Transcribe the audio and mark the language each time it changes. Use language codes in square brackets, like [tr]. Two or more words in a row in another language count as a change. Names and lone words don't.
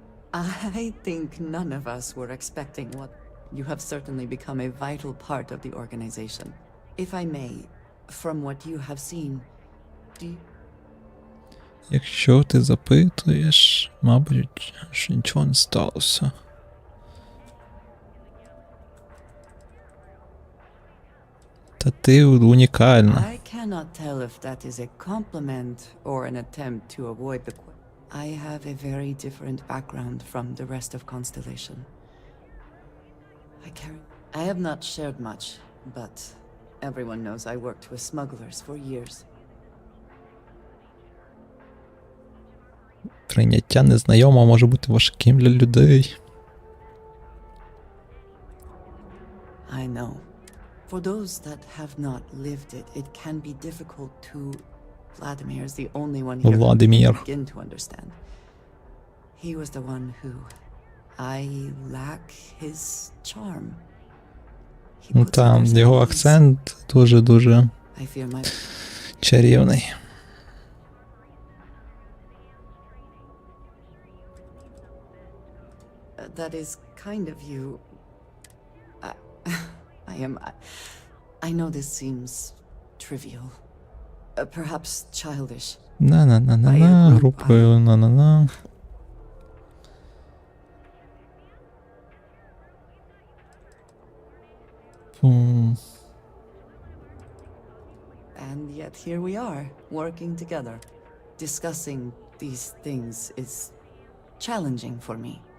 [en] I think none of us were expecting what... You have certainly become a vital part of the organization. If I may, from what you have seen, do you... [uk] Якщо ти запитуєш, мабуть, що нічого не сталося. Та ти унікальна. [en] I cannot tell if that is a compliment or an attempt to avoid the... I have a very different background from the rest of Constellation. I have not shared much, but everyone knows I worked with smugglers for years. [uk] Прийняття незнайомого може бути важким для людей. [en] I know. For those that have not lived it, it can be difficult to... Vladimir is the only one here who can begin to understand. He was the one who... I lack his charm. [uk] Ну там, його акцент дуже-дуже чарівний. [en] That is kind of you. I know this seems trivial. Perhaps childish. [uk] На-на-на-на-на, групою на-на-на. [en] And yet here we are, working together. Discussing these things is challenging for me.